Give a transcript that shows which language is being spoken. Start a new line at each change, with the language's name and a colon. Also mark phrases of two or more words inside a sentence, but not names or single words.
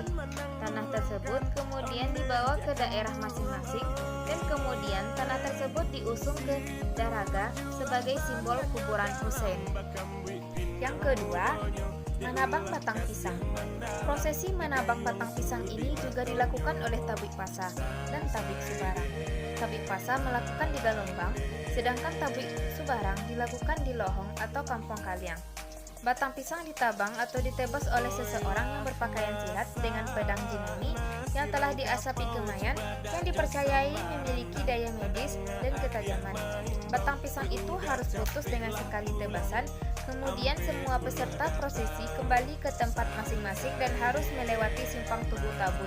Indonesian: Tanah tersebut kemudian dibawa ke daerah masing-masing dan kemudian tanah tersebut diusung ke Daraga sebagai simbol kuburan Husain. Yang kedua, menabang batang pisang. Prosesi menabang batang pisang ini juga dilakukan oleh Tabui Pasa dan Tabui Subarang. Tabui Pasa melakukan di Galombang, sedangkan Tabui Subarang dilakukan di Lohong atau Kampung Kaliang. Batang pisang ditabang atau ditebas oleh seseorang yang berpakaian silat dengan pedang jinani yang telah diasapi kemayan yang dipercayai memiliki daya medis dan ketajaman. Batang pisang itu harus putus dengan sekali tebasan, kemudian semua peserta prosesi kembali ke tempat masing-masing dan harus melewati simpang tubuh Tabui.